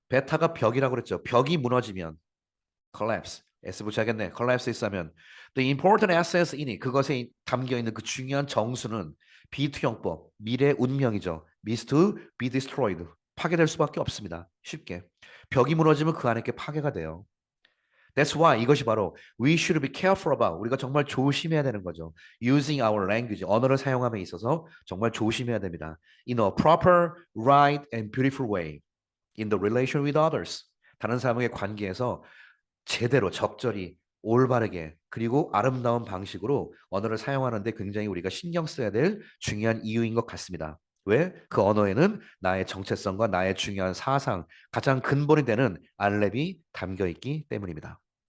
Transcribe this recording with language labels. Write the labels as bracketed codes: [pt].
[ko] 베타가 벽이라고 그랬죠. 벽이 무너지면 collapse. S 붙여야겠네. [en] collapse [ko] 하면 [en] the important assets in it. [ko] 그것에 담겨 있는 그 중요한 정수는 비투영법, 미래 운명이죠. [en] means to be destroyed. [ko] 파괴될 수밖에 없습니다. 쉽게. 벽이 무너지면 그 안에 게 파괴가 돼요. [en] That's why [ko] 이것이 바로 [en] we should be careful about [ko] 우리가 정말 조심해야 되는 거죠. [en] Using our language [ko] 언어를 사용함에 있어서 정말 조심해야 됩니다. [en] In a proper, right and beautiful way in the relation with others. [ko] 다른 사람과의 관계에서 제대로 적절히 올바르게 그리고 아름다운 방식으로 언어를 사용하는데 굉장히 우리가 신경 써야 될 중요한 이유인 것 같습니다. 왜? 그 언어에는 나의 정체성과 나의 중요한 사상, 가장 근본이 되는 알렙이 담겨 있기 때문입니다.